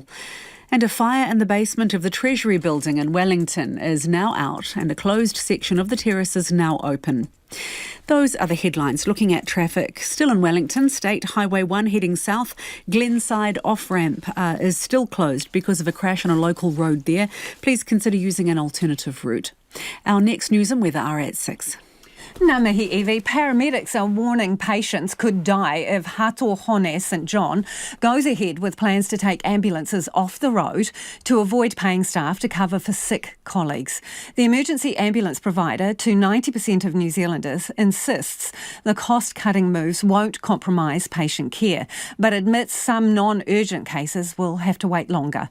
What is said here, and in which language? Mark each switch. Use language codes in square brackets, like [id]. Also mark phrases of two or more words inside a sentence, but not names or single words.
[en] And a fire in the basement of the Treasury building in Wellington is now out and a closed section of the terrace is now open. Those are the headlines. Looking at traffic, still in Wellington, State Highway 1 heading south, Glenside off-ramp is still closed because of a crash on a local road there. Please consider using an alternative route. Our next news and weather are at 6. [mi] Ngā mihi, Evie. [en] Paramedics are warning patients could die if Hatohone St John goes ahead with plans to take ambulances off the road to avoid paying staff to cover for sick colleagues. The emergency ambulance provider to 90% of New Zealanders insists the cost-cutting moves won't compromise patient care, but admits some non-urgent cases will have to wait longer.